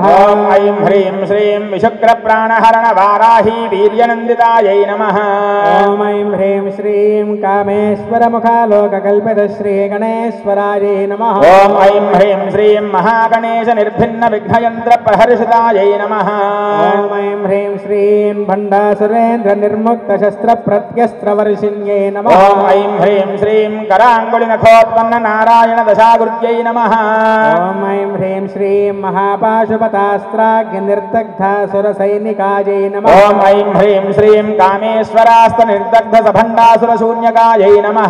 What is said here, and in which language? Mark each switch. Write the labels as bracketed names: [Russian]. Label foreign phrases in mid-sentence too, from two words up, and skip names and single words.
[Sanskrit] ఓం ఐం హ్రీం శ్రీం విశుక్ర ప్రాణహరణ వారాహీ వీర్యనందితాయై నమః. ఓం ఐం హ్రీం శ్రీం కామేశ్వర ముఖాలోక కల్పిత శ్రీ గణేశ్వరాయై నమః. ఓం ఐం హ్రీం శ్రీం మహాగణేశ నిర్భిన్న విఘ్నయంత్ర ప్రహర్షితాయై నమః. ఓం ఐం హ్రీం శ్రీం भण्डासुरेन्द्रनिर्मुक्तशस्त्रप्रत्यस्त्रवर्षिण्यै नमः। ॐ ऐं ह्रीं श्रीं कराङ्गुलिनखोत्पन्ननारायणदशाकृत्यै नमः। ॐ ऐं ह्रीं श्रीं महापाशुपतास्त्राग्निर्दग्धासुरसैनिकायै नमः। ॐ ऐं ह्रीं श्रीं कामेश्वरास्तनिर्दग्धसभण्डासुरशून्यकायै नमः।